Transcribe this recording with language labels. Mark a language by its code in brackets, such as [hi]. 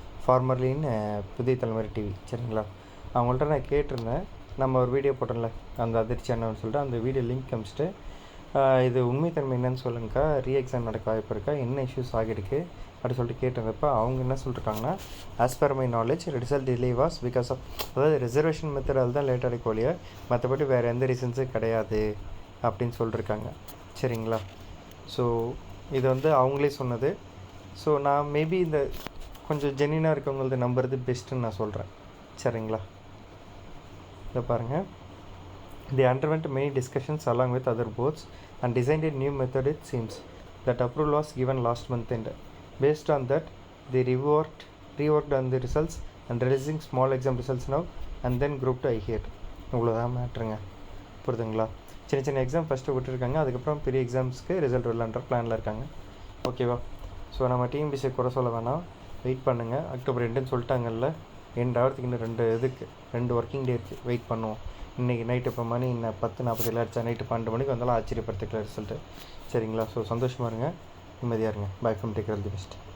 [ta] ஃபார்மர்லின்னு புதிய தலைமுறை டிவி, சரிங்களா. அவங்கள்ட்ட நான் கேட்டிருந்தேன், நம்ம ஒரு வீடியோ போட்டோம்ல அந்த அதிர்ச்சி என்னன்னு சொல்லிட்டு, அந்த வீடியோ லிங்க் காமிச்சிட்டு இது உண்மைத்தன்மை என்னன்னு சொல்லுங்கக்கா, ரீஎக்ஸாம் நடக்க வாய்ப்பு இருக்கா, என்ன இஷ்யூஸ் ஆகிருக்கு அப்படி சொல்லிட்டு கேட்டிருந்தப்போ அவங்க என்ன சொல்லியிருக்காங்கன்னா, as per my knowledge result delay was because of, அதாவது ரிசர்வேஷன் மெத்தடால் தான் லேட் ஆகிக்க ஒழிய மற்றபடி வேறு எந்த ரீசன்ஸும் கிடையாது அப்படின்னு சொல்லியிருக்காங்க, சரிங்களா. ஸோ இது அவங்களே சொன்னது. ஸோ நான் மேபி இந்த கொஞ்சம் ஜென்யூனாக இருக்கவங்களது நம்புறது பெஸ்ட்டுன்னு நான் சொல்கிறேன், சரிங்களா. இதை பாருங்கள். [en] They underwent many discussions along with other boards and designed a new method. It seems that approval was given last month end. Based on that, they reworked on the results and releasing small exam results now and then grouped I here. [ta] இவ்வளோதான் மேட்ருங்க, புரியுதுங்களா. சின்ன சின்ன exam first விட்டுருக்காங்க, அதுக்கப்புறம் பெரிய எக்ஸாம்ஸ்க்கு result வரலான்ற பிளானில் இருக்காங்க, ஓகேவா. ஸோ நம்ம டிஎன்பிஎஸ்சி குறை சொல்ல வேணாம், வெயிட் பண்ணுங்கள். அக்டோபர் 2ன்னு சொல்லிட்டாங்கல்ல, எண்ட் ஆகிறதுக்கு இன்னும் 2 ஒர்க்கிங் டே இருக்குது, வெயிட் பண்ணுவோம். இன்றைக்கி நைட்டு இப்போ மணி 10:47 ஆச்சு, நைட்டு 12 மணிக்கு வந்தாலும் ஆச்சரியப்படுத்திக்கல ரிசல்ட்டு, சரிங்களா. ஸோ சந்தோஷமாக இருங்க, நிம்மதியாக இருங்க. By from take all the best.